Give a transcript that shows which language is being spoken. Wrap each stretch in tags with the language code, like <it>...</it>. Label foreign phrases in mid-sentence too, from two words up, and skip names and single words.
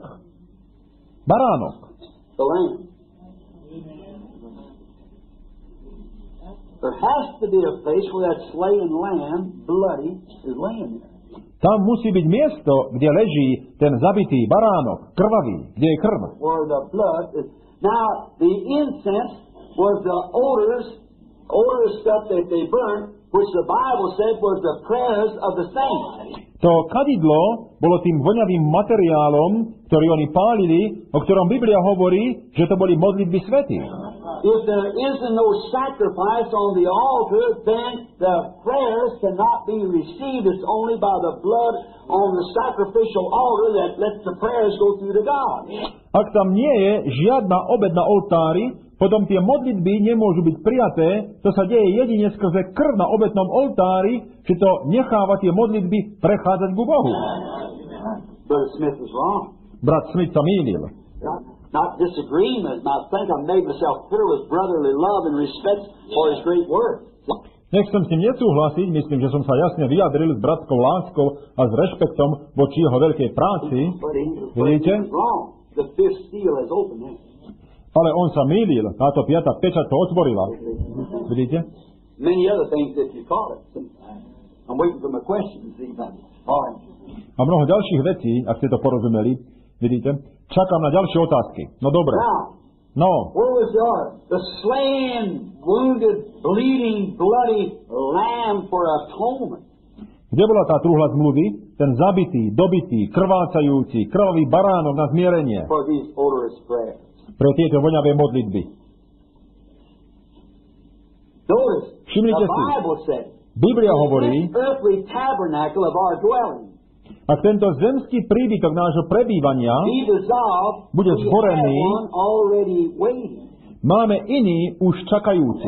<sk>Baránok. Tam musí byť miesto, kde leží ten zabitý baránok, krvavý, kde je krv.</sk> <en>Now, the incense was the odorous stuff that they burned, which the Bible said was the prayers of the saints.</en> <sk>To kadidlo bolo tým voňavým materiálom, ktorý oni pálili, o ktorom Biblia hovorí, že to boli modlitby svätých.</sk> <en>If there isn't no sacrifice on the altar, then the prayers cannot be received. It's only by the blood on the sacrificial altar that lets the prayers go through to God.</en> <sk>Ak tam nie je žiadna obeť na oltári, potom tie modlitby nemôžu byť prijaté, to sa deje jedine skrze krv na obetnom oltári, že to necháva tie modlitby prechádzať ku Bohu. Brat Smith sa mýlil.</sk> <en>Not disagreement, not think I made myself clear with brotherly love and respect for his great work.</en> <sk>Nechcem s ním nesúhlasiť, myslím, že som sa jasne vyjadril s bratskou láskou a s rešpektom voči jeho veľkej práci. Vidíte? Ale on sa mýlil, táto piata pečať to otvorila. Vidíte? A mnoho ďalších vecí, ak ste to porozumeli, vidíte? Čakám na ďalšie otázky. No dobre. No.</sk> <en>The slain, wounded, bleeding, bloody lamb for atonement.</en> <sk>Kde bola tá truhla zmluvy? Ten zabitý, dobitý, krvácajúci, krvavý baránok na zmierenie.</sk> <en>For these odorous prayers.</en> <sk>Pre tieto voňavé modlitby. Všimnite si, Biblia hovorí, ak tento zemský príbytok nášho prebývania bude zhorený, máme iný už čakajúci.</sk>